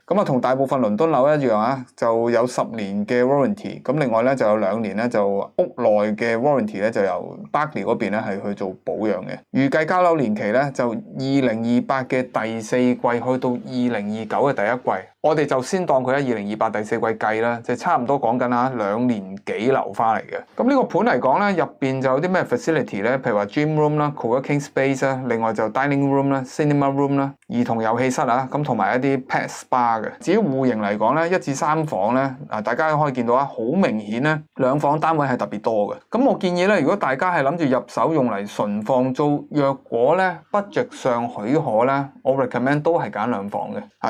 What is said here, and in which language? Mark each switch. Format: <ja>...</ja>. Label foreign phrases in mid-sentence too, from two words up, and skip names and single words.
<yue>咁啊，同大部分倫敦樓一樣啊，就有10年嘅 warranty， 咁另外咧就有2年咧就屋內嘅 warranty 咧就由 Berkeley 嗰邊咧係去做保養嘅。預計交樓年期咧就2028嘅第4季去到2029嘅第1季，我哋就先當佢喺2028第4季計啦，就差唔多講緊2年幾樓翻嚟嘅。咁呢個盤嚟講咧，入邊就有啲咩 facility？譬如話</yue> <en>gym room</en> <yue>啦、</yue> <en>co-working space</en> <yue>啦，另外就</yue> <en>dining room</en> <yue>啦、</yue> <en>cinema room</en> <yue>啦、兒童遊戲室啊，咁同埋一啲</yue> <en>pet spa</en> <yue>嘅。至於戶型嚟講咧，1至3房咧，大家可以見到啊，好明顯咧，2房單位係特別多嘅。咁我建議咧，如果大家係諗住入手用嚟純放租，若果咧 budget 上許可咧，我 recommend 都係揀2房嘅。</yue>